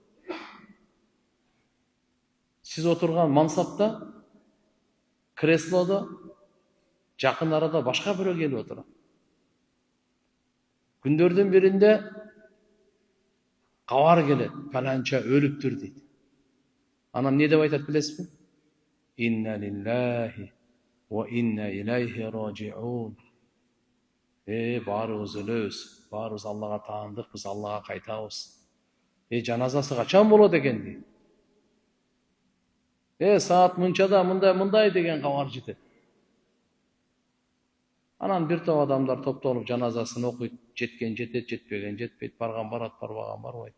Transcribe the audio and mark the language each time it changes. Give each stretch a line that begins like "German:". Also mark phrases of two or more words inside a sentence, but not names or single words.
Kyrgyz: Сиз отурган мансапта, креслодо жакын арада башка бирөө келип отурат. Күндөрдүн биринде кабар келет, фаланча өлүптүр дейт. Анан эмне деп айтат билесизби?
Arabic: إنا لله وإنا إليه راجعون.
Kyrgyz: Баарыбыз өлөбүз, баарыбыз Аллага таандыкпыз, Аллага кайтабыз. Жаназасы качан болот экен дейт. Саат мынчада мындай деген кабар жетет. Анан бир топ адамдар топтолуп жаназасын окуйт, жеткен жетет, жетпеген жетпейт, барган барат, барбаган барбайт.